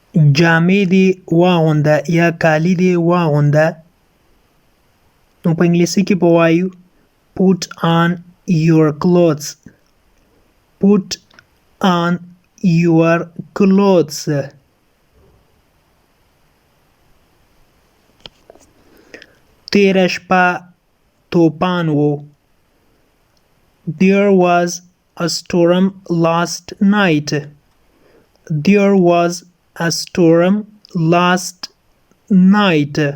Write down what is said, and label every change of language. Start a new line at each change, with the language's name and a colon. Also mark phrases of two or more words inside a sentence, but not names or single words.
Pashto: جامې دې واغونده یا کالي دې واغونده. نو په انګلیسي کې به وایو
English: put on your clothes. put on your clothes.
Pashto: تیره شپه توپان و.
English: There was a storm last night. There was a storm last night.